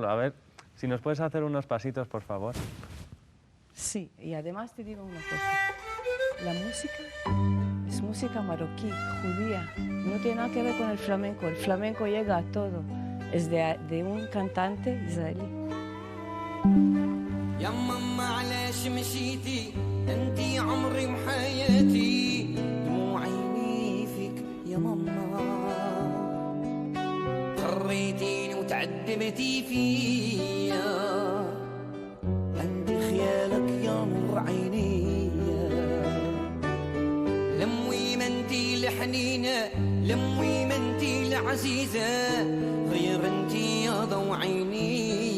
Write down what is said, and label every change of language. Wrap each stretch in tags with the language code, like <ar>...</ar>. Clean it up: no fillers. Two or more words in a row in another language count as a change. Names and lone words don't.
<es>A ver, si nos puedes hacer unos pasitos, por favor. Sí, y además te digo una cosa. La música es música marroquí, judía. No tiene nada que ver con el flamenco. El flamenco llega a todo. Es de un cantante israelí.</es> <ar>يا ماما علاش مشيتي انتي عمري وحياتي دموع عيني فيك يا ماما خريتيني وتعذبتي فيا عندي خيالك يا نور عيني لموي ما انتي الحنينه لموي ما انتي العزيزه غير انتي يا ضو عيني</ar>